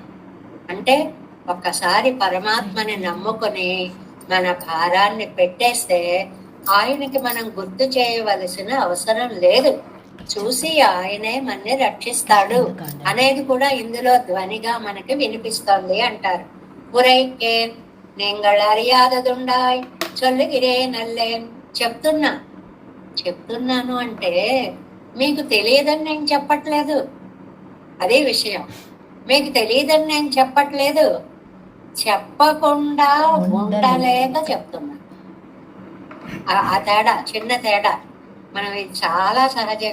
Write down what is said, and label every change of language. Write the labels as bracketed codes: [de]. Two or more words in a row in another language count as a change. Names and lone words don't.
[te] అంటే ఒక్కసారి పరమాత్మని నమ్ముకొని మన భారాన్ని పెట్టేస్తే ఆయనకి మనం గుర్తు చేయవలసిన అవసరం లేదు. చూసి ఆయనే మనని రక్షిస్తాడు అనేది కూడా ఇందులో ధ్వనిగా మనకి వినిపిస్తోంది అంటారు. [ta] ఉరైకేన్ நீங்கள் அறியாததுண்டாய் சொல்லுகிறேன் அல்லேன். [te] చెప్తున్నాను అంటే మీకు తెలియదని నేను చెప్పట్లేదు. అదే విషయం. మీకు తెలియదని నేను చెప్పట్లేదు, చెప్పకుండా ఉండలేక చెప్తున్నా. ఆ తేడా, చిన్న తేడా. మనం ఇది చాలా సహజం.